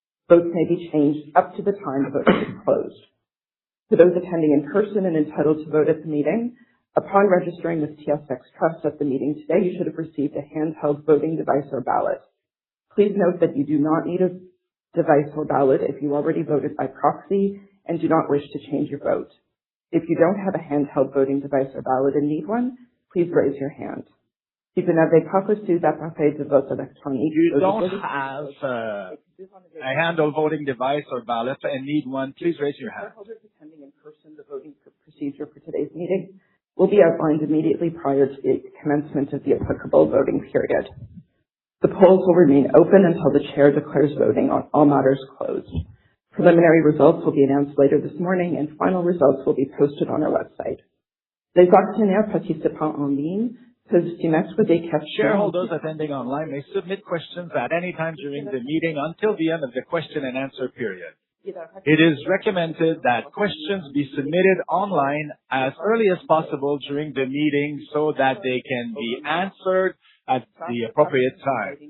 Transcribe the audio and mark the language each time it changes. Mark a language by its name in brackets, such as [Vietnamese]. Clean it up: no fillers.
[English] Votes may be changed up to the time the voting is closed. For those attending in person and entitled to vote at the meeting, upon registering with TSX Trust at the meeting today, you should have received a handheld voting device or ballot. Please note that you do not need a device or ballot if you already voted by proxy and do not wish to change your vote. If you don't have a handheld voting device or ballot and need one, please raise your hand. [French] Si vous n'avez pas reçu d'appareil de vote électronique, [English] You don't have a handle voting device or ballot and need one, please raise your hand. Shareholders attending in person, the voting procedure for today's meeting will be outlined immediately prior to the commencement of the applicable voting period. The polls will remain open until the chair declares voting on all matters closed. Preliminary results will be announced later this morning, and final results will be posted on our website. [French] Les actionnaires participants en ligne peuvent soumettre des questions. [English] Shareholders attending online may submit questions at any time during the meeting until the end of the question and answer period. It is recommended that questions be submitted online as early as possible during the meeting so that they can be answered at the appropriate time.